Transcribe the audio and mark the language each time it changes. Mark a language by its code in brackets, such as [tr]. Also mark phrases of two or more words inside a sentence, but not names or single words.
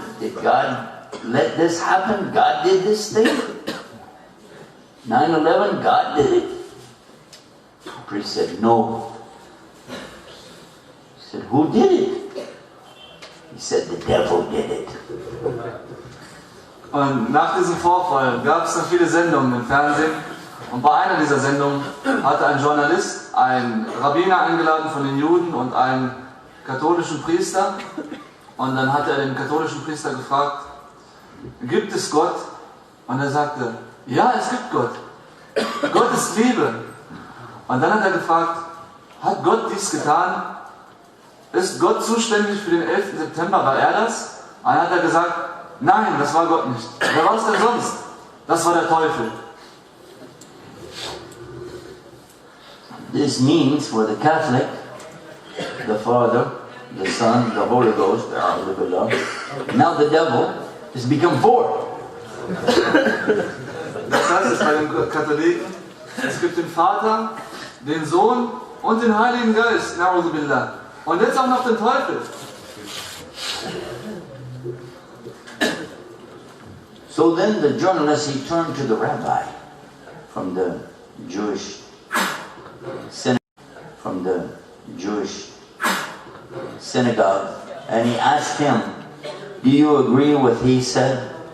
[en] Did God let this happen? God did this thing? 9/11, God did it? The priest said, no. He said, who did it? He said, the devil did it. [de] Und nach diesem Vorfall gab es dann viele Sendungen im Fernsehen. Und bei einer dieser Sendungen hatte ein Journalist einen Rabbiner eingeladen von den Juden und einen katholischen Priester. Und dann hat er den katholischen Priester gefragt, gibt es Gott? Und er sagte, ja, es gibt Gott. Gott ist Liebe. Und dann hat er gefragt, hat Gott dies getan? Ist Gott zuständig für den 11. September? War er das? Und dann hat er gesagt, nein, das war Gott nicht. Wer war es denn sonst? Das war der Teufel. [en] This means for the Catholic, the Father, the Son, the Holy Ghost, now the devil has become four. [de] Das heißt es bei den Katholiken, es gibt den Vater, den Sohn und den Heiligen Geist, [ar] نعوذ بالله. [de] Und jetzt auch noch den Teufel. [en] So then the journalist, he turned to the rabbi from the Jewish synagogue, synagogue, and he asked him, do you agree with what he said?